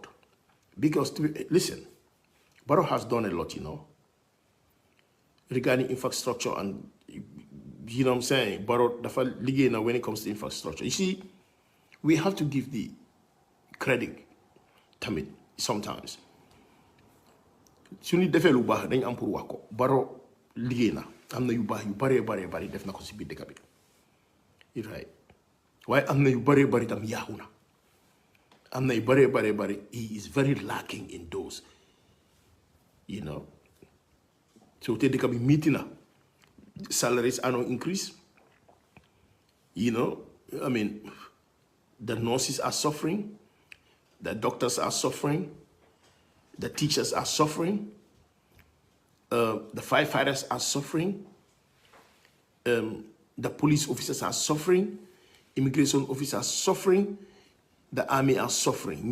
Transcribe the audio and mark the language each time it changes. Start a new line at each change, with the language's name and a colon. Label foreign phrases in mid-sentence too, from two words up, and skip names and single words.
English: Because, listen, Barrow has done a lot, regarding infrastructure and, you know what I'm saying, Barrow, when it comes to infrastructure. You see, we have to give the credit to it sometimes.
Wolof: Suni defe lu baax dañ am pour wax ko Barrow liggéey na am na yu baax yu bare def na ko ci biir dëkk bi right waaye am na yu bare tam yaaxu na am na yu bare
English: he is very lacking in those, so
Wolof: te dëkk bi meeting na
English: salaries are no increase, the nurses are suffering, the doctors are suffering, the teachers are suffering, the firefighters are suffering, the police officers are suffering, immigration officers are suffering, the army are suffering.